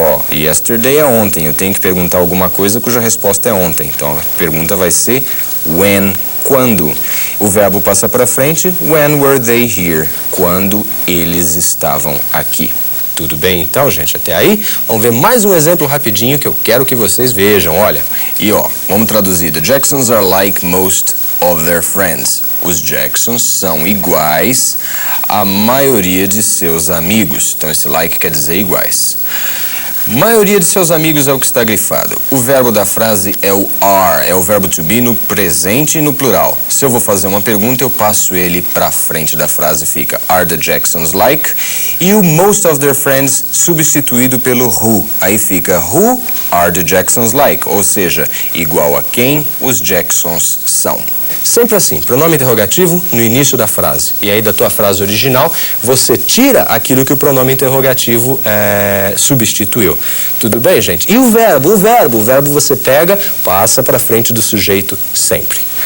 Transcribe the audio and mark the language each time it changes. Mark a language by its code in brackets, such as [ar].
[pt] Yesterday é ontem. Eu tenho que perguntar alguma coisa cuja resposta é ontem. Então, a pergunta vai ser when, quando. O verbo passa para frente. [en] When were they here? [pt] Quando eles estavam aqui. Tudo bem então, gente? Até aí? Vamos ver mais um exemplo rapidinho que eu quero que vocês vejam. Olha, e vamos traduzir. [en] The Jacksons are like most of their friends. [pt] Os Jacksons são iguais à maioria de seus amigos. Então, esse like quer dizer iguais. Maioria de seus amigos é o que está grifado. O verbo da frase é o are, é o verbo to be no presente e no plural. Se eu vou fazer uma pergunta, eu passo ele para frente da frase, fica [en] are the Jacksons like? [pt] E o most of their friends substituído pelo who. Aí fica [en] who are the Jacksons like? [pt] Ou seja, igual a quem os Jacksons são. Sempre assim, pronome interrogativo no início da frase. E aí da tua frase original, você tira aquilo que o pronome interrogativo substituiu. Tudo bem, gente? E o verbo você pega, passa para frente do sujeito sempre.